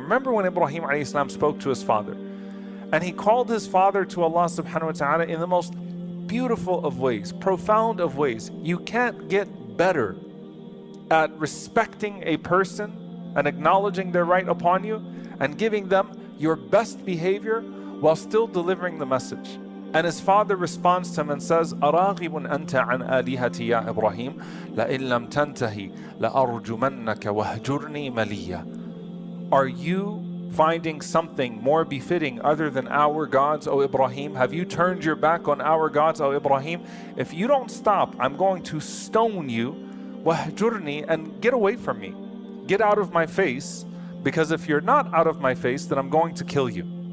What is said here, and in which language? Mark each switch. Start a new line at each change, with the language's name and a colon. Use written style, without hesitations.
English: Remember when Ibrahim alayhi salam spoke to his father, and he called his father to Allah subhanahu wa ta'ala in the most beautiful of ways, profound of ways. You can't get better at respecting a person and acknowledging their right upon you and giving them your best behavior while still delivering the message. And his father responds to him and says,
Arabic: أَرَاغِبٌ أَنْتَ عَنْ آلِهَتِي يَا إِبْرَاهِيمُ لَإِن لَمْ تَنْتَهِ لَأَرْجُمَنَّكَ وَهْجُرْنِي مَلِيًّا.
English: Are you finding something more befitting other than our gods, O Ibrahim? Have you turned your back on our gods, O Ibrahim? If you don't stop, I'm going to stone you, wahjurni, and get away from me. Get out of my face, because if you're not out of my face, then I'm going to kill you.